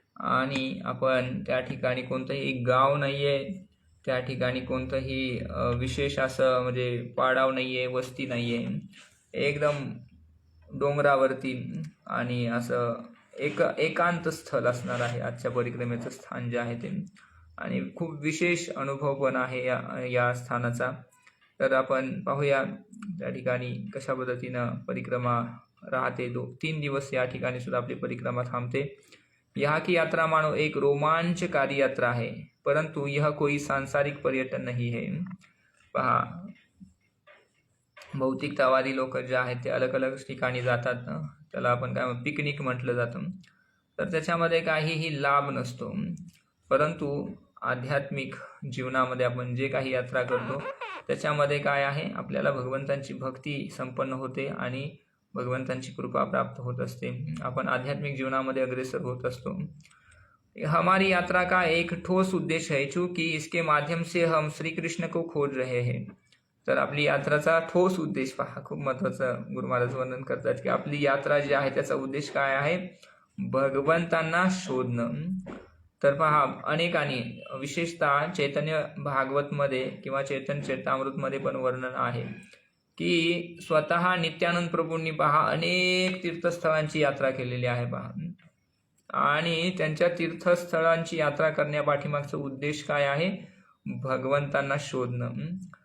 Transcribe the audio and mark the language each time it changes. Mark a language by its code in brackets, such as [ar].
[mr] आणि आपण त्या ठिकाणी कोणतंही गाव नाही आहे, त्या ठिकाणी कोणतंही विशेष असं म्हणजे पाडाव नाही आहे, वस्ती नाही आहे, एकदम डोंगरावरती आणि असं एकांत स्थळ असणार आहे आजच्या परिक्रमेचं स्थान जे आहे ते। आणि खूप विशेष अनुभव पण आहे या स्थानाचा। तर आपण पाहूया त्या ठिकाणी कशा पद्धतीनं परिक्रमा राहते। 2-3 दिवस या ठिकाणी सुद्धा आपली परिक्रमा थांबते। [hi] यहाँ की यात्रा मानो एक रोमांचकारी यात्रा है, परंतु यह कोई सांसारिक पर्यटन नहीं है। [mr] पहा, भौतिकतावादी लोक जे आहेत ते अलग अलग ठिकाणी जातात ना, त्याला आपण काय पिकनिक म्हटलं जातं। तर त्याच्यामध्ये काहीही लाभ नसतो, परंतु आध्यात्मिक जीवनामध्ये आपण जे काही यात्रा करतो त्याच्यामध्ये काय आहे, आपल्याला भगवंतांची भक्ती संपन्न होते आणि भगवंतांची कृपा प्राप्त होत असते। आपण आध्यात्मिक जीवनामध्ये अग्रेसर होत असतो। [hi] हमारी यात्रा का एक ठोस उद्देश्य है, चूंकि इसके माध्यम से हम श्री कृष्ण को खोज रहे हैं। [mr] तर आपली यात्राचा ठोस उद्देश पहा, खूप महत्त्वाचं गुरु महाराज वर्णन करतात की आपली यात्रा जी आहे त्याचा उद्देश काय आहे, भगवंतांना शोधणं। तर पहा, अनेकांनी विशेषतः चैतन्य भागवतमध्ये किंवा चैतन्य चरितामृतमध्ये पण वर्णन आहे की स्वतः नित्यानंद प्रभूंनी पहा अनेक तीर्थस्थळांची यात्रा केलेली आहे पहा, आणि त्यांच्या तीर्थस्थळांची यात्रा करण्यापाठीमागचा उद्देश काय आहे, भगवंतांना शोधणं।